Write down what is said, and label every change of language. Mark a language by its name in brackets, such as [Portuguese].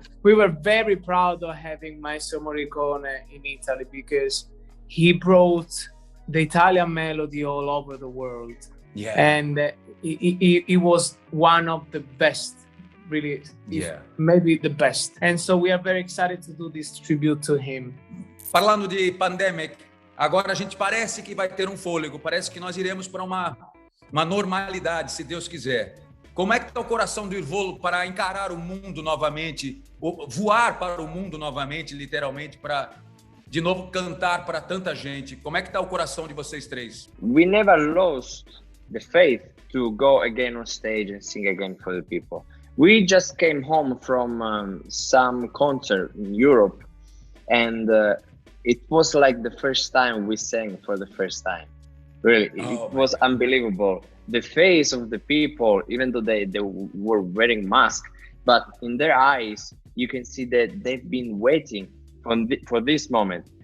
[English] We were very proud of having Maestro Morricone in Italy because he brought the Italian melody all over the world. Yeah. And he was one of the best, really, maybe the best. And so we are very excited to do this tribute to him. [Portuguese] Falando de pandemic, agora a gente parece que vai ter um fôlego, parece que nós iremos para uma normalidade, se Deus quiser. Como é que está o coração do Irvolo para encarar o mundo novamente, voar para o mundo novamente, literalmente, para de novo cantar para tanta gente? Como é que está o coração de vocês três? [English] We never lost the faith to go again on stage and sing again for the people. We just came home from some concert in Europe, and it was like the first time we sang for the first time. Really, it was unbelievable. The face of the people, even though they were wearing masks, but in their eyes, you can see that they've been waiting for this moment.